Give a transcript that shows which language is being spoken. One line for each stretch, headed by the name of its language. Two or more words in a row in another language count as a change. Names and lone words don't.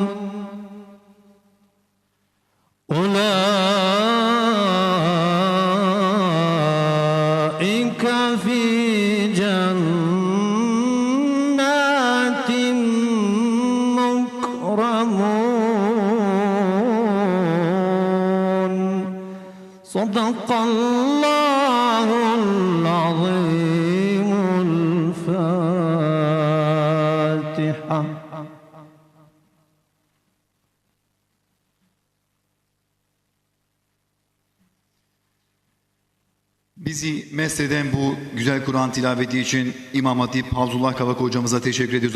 Arabic: أولئك في جنات مكرمون صدق الله العظيم الفاتحة.
Turkish: Bizi mesleden bu güzel Kur'an tilaveti için İmam Hatip Havzullah Kavak hocamıza teşekkür ediyoruz.